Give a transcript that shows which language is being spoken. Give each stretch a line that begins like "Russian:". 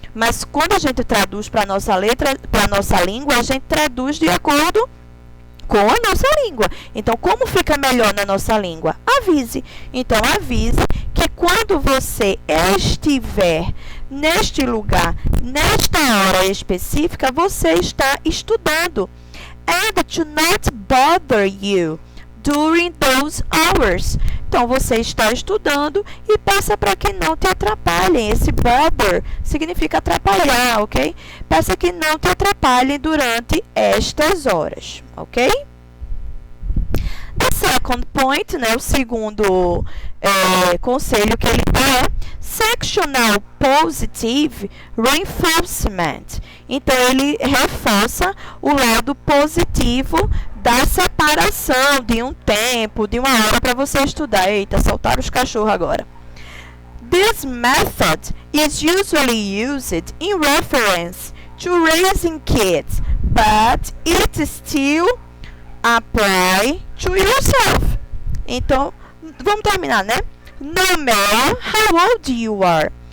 Portuguese: Mas quando a gente traduz para a nossa língua, a gente traduz de acordo com a nossa língua. Então, como fica melhor na nossa língua? Avise. Então, avise que quando você estiver neste lugar, nesta hora específica, você está estudando.
English: And to not bother you during those hours.
Portuguese: Então, você está estudando e peça para que não te atrapalhem. Esse bother significa atrapalhar, ok? Peça que não te atrapalhem durante estas horas, ok?
English: The second point,
Portuguese: né, o segundo conselho que ele dá é
English: sectional positive reinforcement.
Portuguese: Então, ele reforça o lado positivo da separação de um tempo, de uma hora para você estudar. Eita, soltaram os cachorros agora.
English: This method is usually used in reference to raising kids, but it still apply to yourself.
Portuguese: Então, vamos terminar, né?
English: No matter how old you are.